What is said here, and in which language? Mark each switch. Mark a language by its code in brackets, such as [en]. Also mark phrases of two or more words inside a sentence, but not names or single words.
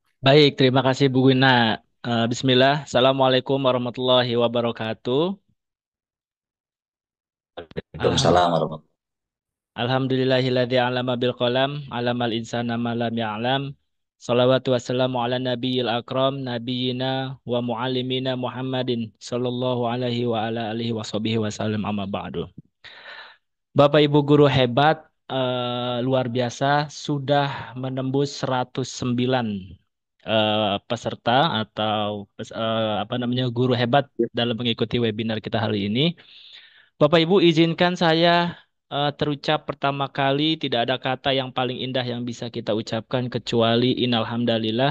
[id] Baik, terima kasih Bu Gina. [ar] Bismillah. السلام عليكم ورحمة الله وبركاته. Alham- وعليكم السلام ورحمة الله الحمد لله الذي علم بالقلم، علم الإنسان ما لم يعلم. صلوات والسلام على النبي الأكرم، نبينا ومعلمنا محمد صلى الله عليه وعلى آله وصحبه وسلم أما بعد. [id] Bapak Ibu guru hebat, luar biasa, sudah menembus 109 peserta atau apa namanya guru hebat dalam mengikuti webinar kita hari ini. Bapak Ibu izinkan saya terucap pertama kali tidak ada kata yang paling indah yang bisa kita ucapkan kecuali innalhamdalillah.